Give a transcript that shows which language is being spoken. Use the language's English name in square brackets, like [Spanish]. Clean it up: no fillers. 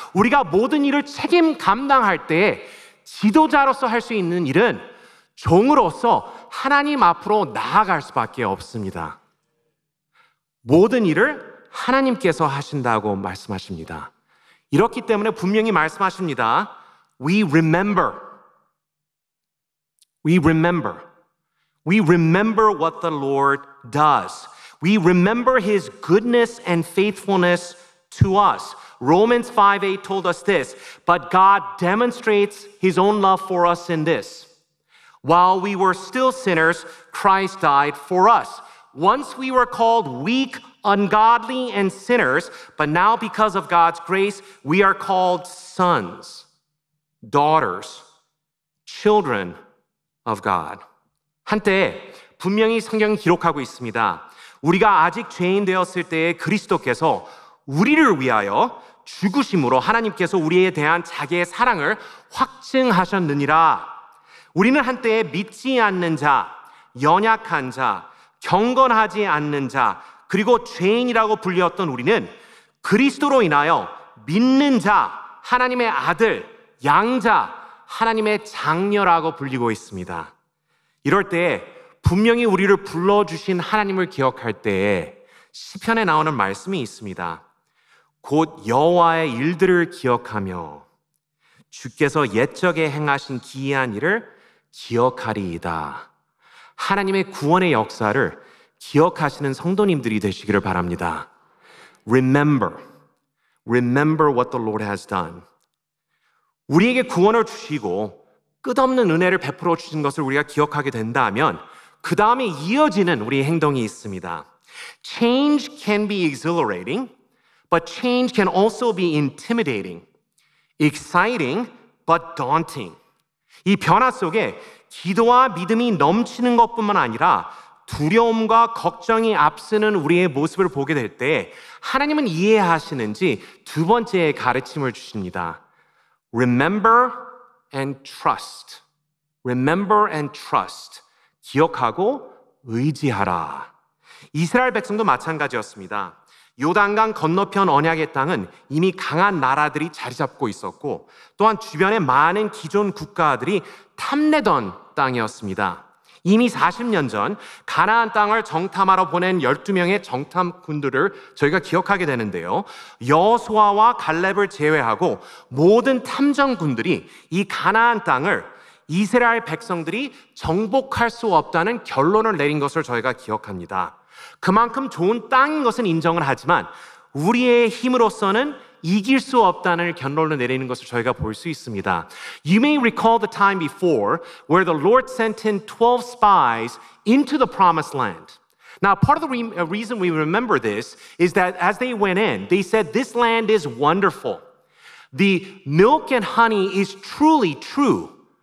[Korean] 우리가 모든 일을 책임 감당할 때 지도자로서 할 수 있는 일은 종으로서 하나님 앞으로 나아갈 수밖에 없습니다. 모든 일을 하나님께서 하신다고 말씀하십니다. 이렇기 때문에 분명히 말씀하십니다. [English] We remember. We remember. We remember what the Lord does. We remember His goodness and faithfulness to us. Romans 5:8 told us this, but God demonstrates His own love for us in this. While we were still sinners, Christ died for us. Once we were called weak, ungodly, and sinners, but now because of God's grace, we are called sons, daughters, children of God. [Korean] 한때 분명히 성경이 기록하고 있습니다. 우리가 아직 죄인 되었을 때에 그리스도께서 우리를 위하여 죽으심으로 하나님께서 우리에 대한 자기의 사랑을 확증하셨느니라. 우리는 한때 믿지 않는 자, 연약한 자, 경건하지 않는 자, 그리고 죄인이라고 불렸던 우리는 그리스도로 인하여 믿는 자, 하나님의 아들, 양자, 하나님의 장녀라고 불리고 있습니다. 이럴 때 분명히 우리를 불러주신 하나님을 기억할 때에 시편에 나오는 말씀이 있습니다. 곧 여호와의 일들을 기억하며 주께서 옛적에 행하신 기이한 일을 기억하리이다. 하나님의 구원의 역사를 기억하시는 성도님들이 되시기를 바랍니다. [English] Remember. Remember what the Lord has done. [Korean] 우리에게 구원을 주시고 끝없는 은혜를 베풀어 주신 것을 우리가 기억하게 된다면 그 다음에 이어지는 우리의 행동이 있습니다. [English] Change can be exhilarating, but change can also be intimidating, exciting, but daunting. [Korean] 이 변화 속에 기도와 믿음이 넘치는 것뿐만 아니라 두려움과 걱정이 앞서는 우리의 모습을 보게 될 때 하나님은 이해하시는지 두 번째 가르침을 주십니다. [English] Remember and trust. Remember and trust. [Korean] 기억하고 의지하라. 이스라엘 백성도 마찬가지였습니다. 요단강 건너편 언약의 땅은 이미 강한 나라들이 자리 잡고 있었고 또한 주변에 많은 기존 국가들이 탐내던 땅이었습니다. 이미 40년 전 가나안 땅을 정탐하러 보낸 12명의 정탐꾼들을 저희가 기억하게 되는데요. 여호수아와 갈렙을 제외하고 모든 탐정군들이 이 가나안 땅을 이스라엘 백성들이 정복할 수 없다는 결론을 내린 것을 저희가 기억합니다. 그만큼 좋은 땅인 것은 인정을 하지만 우리의 힘으로서는 이길 수 없다는 결론을 내리는 것을 저희가 볼 수 있습니다. [English] You may recall the time before where the Lord sent in 12 spies into the promised land. Now, part of the reason we remember this is that as they went in, they said, "This land is wonderful. The milk and honey is truly true."